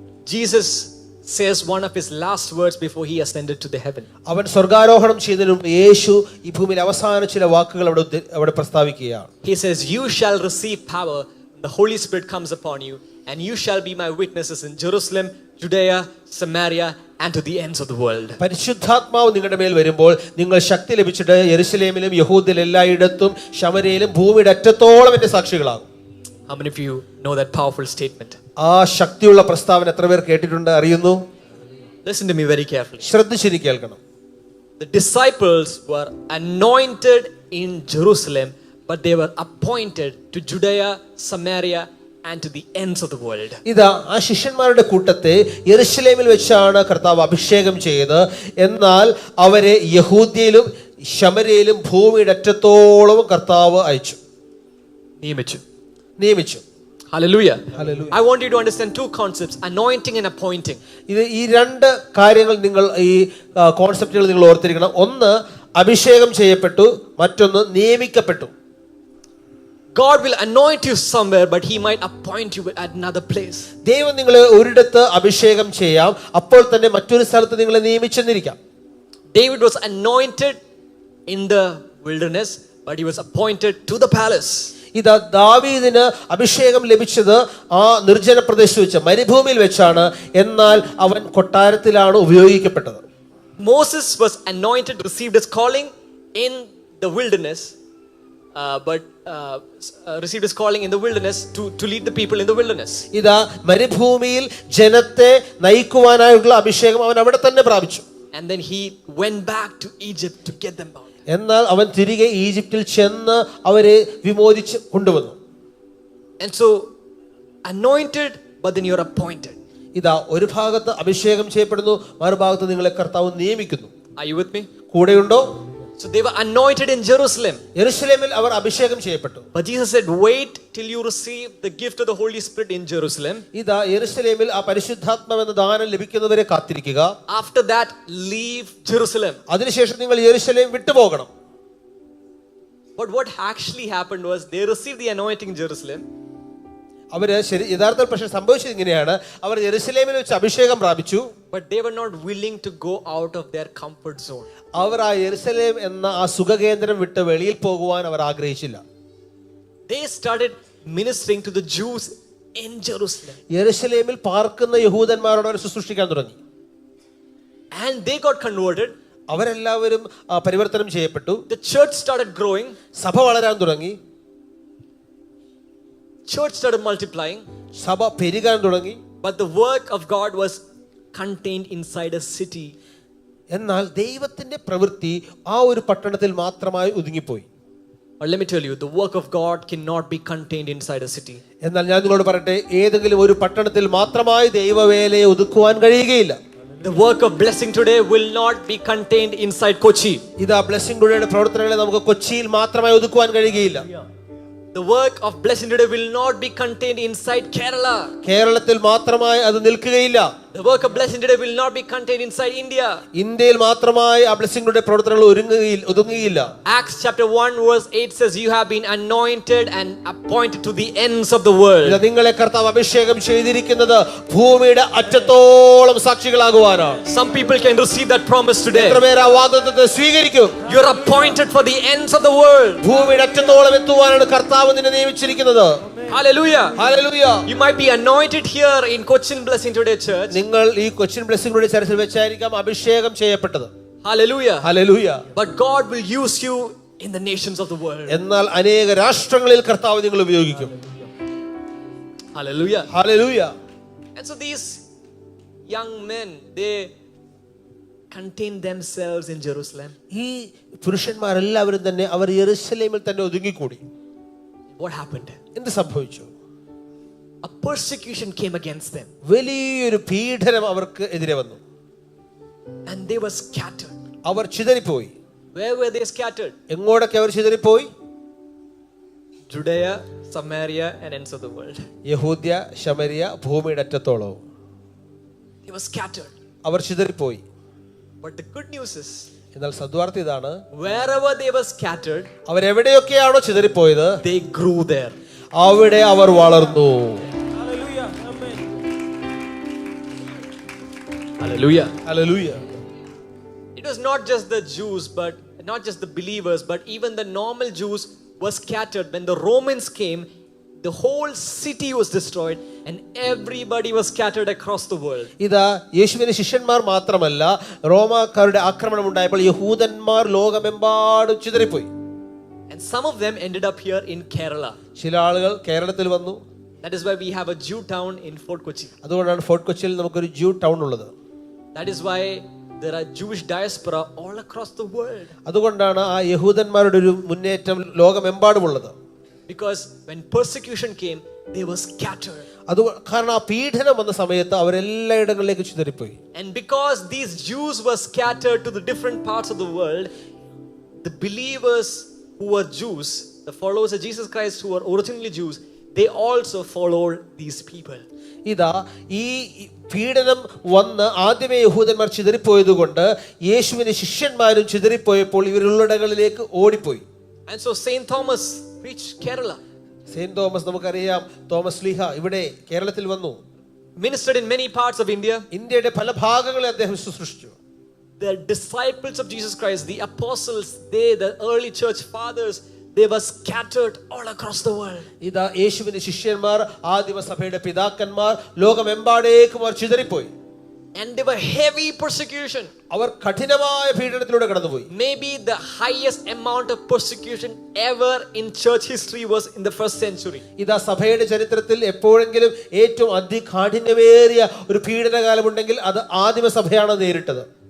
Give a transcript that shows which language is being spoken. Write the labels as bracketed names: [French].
[English] Jesus says one of his last words before he ascended to the heaven. [Malayalam] അവൻ സ്വർഗാരോഹണം ചെയ്തതിനു മുമ്പ് യേശു ഈ ഭൂമിയിൽ അവസാന ചില വാക്കുകൾ അവിടെ പ്രസ്താവിക്കുകയാണ്. [English] He says, "You shall receive power when the Holy Spirit comes upon you, and you shall be my witnesses in Jerusalem, Judea, Samaria, and to the ends of the world." [Malayalam] പരിശുദ്ധാത്മാവ് നിങ്ങളുടെ മേൽ വരുമ്പോൾ നിങ്ങൾ ശക്തി ലഭിച്ചിട്ട് യെരുശലേമിലും യഹൂദയിൽ എല്ലായിടത്തും ശമര്യയിലും ഭൂമിയുടെ അറ്റത്തോളം എന്റെ സാക്ഷികളാകും. [English] How many of you know that powerful statement? [Malayalam] ആ ശക്തിയുള്ള പ്രസ്താവന എത്ര പേർ കേട്ടിട്ടുണ്ട് അറിയുന്നു? [English] Listen to me very carefully. [Malayalam] ശ്രദ്ധിച്ചിരി കേൾക്കണം. [English] The disciples were anointed in Jerusalem, but they were appointed to Judea, Samaria, and to the ends of the world. [Malayalam] ഇതാ ആ ശിഷ്യന്മാരുടെ കൂട്ടത്തെ യെരുശലേമിൽ വെച്ചാണ് കർത്താവ് അഭിഷേകം ചെയ്തത്. എന്നാൽ അവരെ യഹൂദ്യയിലും ശമര്യയിലും ഭൂമിയുടെ അറ്റത്തോളം കർത്താവ് അയച്ചു, നിയമിച്ചു. [English] Hallelujah. Hallelujah. I want you to understand two concepts: anointing and appointing. [Malayalam] ഇത് ഈ രണ്ട് കാര്യങ്ങൾ നിങ്ങൾ ഈ കോൺസെപ്റ്റുകൾ നിങ്ങൾ ഓർത്തിരിക്കണം. ഒന്ന് അഭിഷേകം ചെയ്യപ്പെട്ടു, മറ്റൊന്ന് നിയമിക്കപ്പെട്ടു. [English] God will anoint you somewhere, but he might appoint you at another place. [Malayalam] ദൈവം നിങ്ങളെ ഒരിടത്ത് അഭിഷേകം ചെയ്യാം, അപ്പോൾ തന്നെ മറ്റൊരു സ്ഥലത്ത് നിങ്ങളെ നിയമിച്ചെന്നിരിക്കാം. [English] David was anointed in the wilderness, but he was appointed to the palace. [Malayalam] ഇതാ ദാവീദിന് അഭിഷേകം ലഭിച്ചത് ആ നിർജ്ജന പ്രദേശത്ത് വെച്ച്, മരുഭൂമിയിൽ വെച്ചാണ്. എന്നാൽ അവൻ കൊട്ടാരത്തിലാണ് ഉപയോഗിക്കപ്പെട്ടത്. [English] Moses was anointed, received his calling in the wilderness, but received his calling in the wilderness to lead the people in the wilderness. [Malayalam] ഇതാ മരുഭൂമിയിൽ ജനത്തെ നയിക്കുവാനായുള്ള അഭിഷേകം അവൻ അവിടെ തന്നെ പ്രാപിച്ചു. [English] And then he went back to Egypt to get them out. [Malayalam] എന്നാൽ അവൻ തിരികെ ഈജിപ്തിൽ ചെന്ന് അവരെ വിമോചിച്ച് കൊണ്ടുവന്നു. [English] And so anointed, but then you're appointed. [Malayalam] ഇതാ ഒരു ഭാഗത്ത് അഭിഷേകം ചെയ്യപ്പെടുന്നു, മറുഭാഗത്ത് നിങ്ങളെ കർത്താവ് നിയമിക്കുന്നു. [English] Are you with me? [Malayalam] കൂടെയുണ്ടോ? [English] So they were anointed in Jerusalem. [Malayalam] യെരുശലേമിൽ അവർ അഭിഷേകം ചെയ്യപ്പെട്ടു. [English] But Jesus said, wait till you receive the gift of the Holy Spirit in Jerusalem. [Malayalam] ഇതാ യെരുശലേമിൽ ആ പരിശുദ്ധാത്മാവെന്ന ദാനം ലഭിക്കുന്നവരെ കാത്തിരിക്കുക. [English] After that, leave Jerusalem. [Malayalam] അതിനുശേഷം നിങ്ങൾ യെരുശലേം വിട്ടുപോകണം. [English] But what actually happened was they received the anointing in Jerusalem. [Malayalam] അവര് യഥാർത്ഥ പക്ഷെ സംഭവിച്ചത് ഇങ്ങനെയാണ്. അവർ യെരുശലേമിൽ വെച്ച് അഭിഷേകം പ്രാപിച്ചു, [English] But they were not willing to go out of their comfort zone. [Malayalam] അവർ ആ യെരുശലേം എന്ന ആ സുഖകേന്ദ്രം വിട്ട് വെളിയിൽ പോകുവാൻ അവർ ആഗ്രഹിച്ചില്ല. [English] They started ministering to the Jews in Jerusalem. [Malayalam] യെരുശലേമിൽ പാർക്കുന്ന യഹൂദന്മാരോട് അവർ ശുശ്രൂഷിക്കാൻ തുടങ്ങി. [English] And they got converted. [Malayalam] അവരെല്ലാവരും പരിവർത്തനം ചെയ്യപ്പെട്ടു. [English] The church started growing. [Malayalam] സഭ വളരാൻ തുടങ്ങി. [English] Church started multiplying. [Malayalam] സഭ പെരുകാൻ തുടങ്ങി. [English] But the work of God was contained inside a city. [Malayalam] എന്നാൽ ദൈവത്തിന്റെ പ്രവൃത്തി ആ ഒരു പട്ടണത്തിൽ മാത്രമായി ഒതുങ്ങിപ്പോയി. [English] Or let me tell you, the work of God cannot be contained inside a city. [Malayalam] എന്നാൽ ഞാൻ നിങ്ങളോട് പറയട്ടെ, ഏതെങ്കിലും ഒരു പട്ടണത്തിൽ മാത്രമായി ദൈവവേലയെ ഒതുക്കുവാൻ കഴിയുകയില്ല. [English] The work of blessing today will not be contained inside Kochi. [Malayalam] ഇതാ ബ്ലെസ്സിംഗ് ടുഡേയുടെ പ്രവർത്തനങ്ങളെ നമുക്ക് കൊച്ചിയിൽ മാത്രമായി ഒതുക്കുവാൻ കഴിയുകയില്ല. [English] The work of blessing today will not be contained inside Kerala. [Malayalam] കേരളത്തിൽ മാത്രമായി അത് നിൽക്കുകയില്ല. [English] The work of blessing today will not be contained inside India. [Malayalam] ഇന്ത്യയിൽ മാത്രമായി ആ ബ്ലെസ്സിംഗ് ടുഡേ പ്രവർത്തനങ്ങൾ ഒതുങ്ങുകയില്ല. [English] Acts chapter 1 verse 8 says, you have been anointed and appointed to the ends of the world. [Malayalam] നിങ്ങളെ കർത്താവ് അഭിഷേകം ചെയ്തിരിക്കുന്നത് ഭൂമിയുടെ അറ്റത്തോളം സാക്ഷികളാകുവാനാണ്. [English] Some people can receive that promise today. [Malayalam] എത്ര പേർ ആ വാഗ്ദത്തത്തെ സ്വീകരിക്കും? [English] You are appointed for the ends of the world. [Malayalam] ഭൂമിയുടെ അറ്റത്തോളം എത്തുവാനാണ് കർത്താവ് നിന്നെ നിയമിച്ചിരിക്കുന്നത്. [English] Hallelujah. Hallelujah. You might be anointed here in Cochin Blessing Today Church. [Malayalam] നിങ്ങൾ ഈ കൊച്ചിൻ ബ്ലെസ്സിംഗ് ടുഡേ ചർച്ചിൽ വെച്ചായിരിക്കാം അഭിഷേകം ചെയ്യപ്പെട്ടത്. [English] Hallelujah. Hallelujah. But God will use you in the nations of the world. [Malayalam] എന്നാൽ അനേക രാഷ്ട്രങ്ങളിൽ കർത്താവ് നിങ്ങൾ ഉപയോഗിക്കും. [English] Hallelujah. Hallelujah. And so these young men, they contain themselves in Jerusalem. [Malayalam] ഈ പുരുഷന്മാരെല്ലാവരും തന്നെ അവർ യെരുശലേമിൽ തന്നെ ഒതുങ്ങിക്കൂടി. [English] What happened? [Malayalam] എന്ത് സംഭവിച്ചു? [English] A persecution came against them. [Malayalam] വലിയൊരു പീഡനം അവർക്ക് എതിരെ വന്നു. [English] And they were scattered. [Malayalam] Our ചിതറിപ്പോയി. [English] Where were they scattered? [Malayalam] എങ്ങോട്ടൊക്കെ our ചിതറിപ്പോയി? [English] Judea, Samaria, and ends of the world. [Malayalam] യഹൂദ്യ, ശമരിയ, ഭൂമിയുടെ അറ്റത്തോളവും [English] They were scattered. [Malayalam] Our ചിതറിപ്പോയി. [English] But the good news is, [Malayalam] എന്നാൽ സദ്വാർത്ത ഇതാണ്, [English] wherever they were scattered, [Malayalam] അവരെവിടെയൊക്കെയാണോ ചിതറിപ്പോയത് [English] they grew there. [Malayalam] അവിടെ അവർ വളർന്നു. [English] Hallelujah. [Malayalam] Hallelujah. [English] It was not just the Jews, but not just the believers, but even the normal Jews were scattered. When the Romans came, the whole city was destroyed and everybody was scattered across the world. [Malayalam] ഇതാ യേശുവിന്റെ ശിഷ്യന്മാർ മാത്രമല്ല, റോമാക്കാരുടെ ആക്രമണം ഉണ്ടായപ്പോൾ യഹൂദന്മാർ ലോകമെമ്പാടും ചിതറിപ്പോയി. [English] And some of them ended up here in Kerala. [Malayalam] ചില ആളുകൾ കേരളത്തിൽ വന്നു. [English] That is why we have a Jew town in Fort Kochi. [Malayalam] അതുകൊണ്ടാണ് ഫോർട്ട് കൊച്ചിയിൽ നമുക്കൊരു ജൂ ടൗൺ ഉള്ളത്. [English] That is why there are Jewish diaspora all across the world. [Malayalam] അതുകൊണ്ടാണ് ആ യഹൂദന്മാരുടെ ഒരു മുന്നേറ്റം ലോകമെമ്പാടുമുള്ളത്. [English] Because when persecution came, they were scattered. [Malayalam] അത് കാരണം ആ പീഡനം വന്ന സമയത്ത് അവരെല്ലായിടങ്ങളിലേക്ക് ചിതറിപ്പോയി. [English] And because these Jews were scattered to the different parts of the world, the believers who were Jews, the followers of Jesus Christ who were originally Jews, they also followed these people. [Malayalam] ഇതാ ഈ പീഡനം വന്ന് ആദ്യമേ യഹൂദന്മാർ ചിതറിപ്പോയത് കൊണ്ട് യേശുവിന്റെ ശിഷ്യന്മാരും ചിതറിപ്പോയപ്പോൾ ഇവരുള്ളിടങ്ങളിലേക്ക് ഓടിപ്പോയി. [English] And so Saint Thomas reached Kerala. [Malayalam] Saint Thomas നമുക്കറിയാം, തോമസ് ലീഹ ഇവിടെ കേരളത്തിൽ വന്നു. [English] Ministered in many parts of India. [Malayalam] ഇന്ത്യയുടെ പല ഭാഗങ്ങളെ അദ്ദേഹം ശുശ്രൂഷിച്ചു. [English] The disciples of Jesus Christ, the apostles, the early church fathers, they were scattered all across the world. [Malayalam] ഇതാ യേശുവിന്റെ ശിഷ്യന്മാർ, ആദിമ സഭയുടെ പിതാക്കന്മാർ ലോകമെമ്പാടേക്കും അവർ ചിതറിപ്പോയി. [English] And they were heavy persecution. [Malayalam] അവർ കഠിനമായ പീഡനത്തിലൂടെ കടന്നുപോയി. [English] Maybe the highest amount of persecution ever in church history was in the first century. [Malayalam] ഇതാ സഭയുടെ ചരിത്രത്തിൽ എപ്പോഴെങ്കിലും ഏറ്റവും അതികാഠിന്യമേറിയ ഒരു പീഡനകാലമുണ്ടെങ്കിൽ അത് ആദിമ സഭയാണ് നേരിട്ടത്.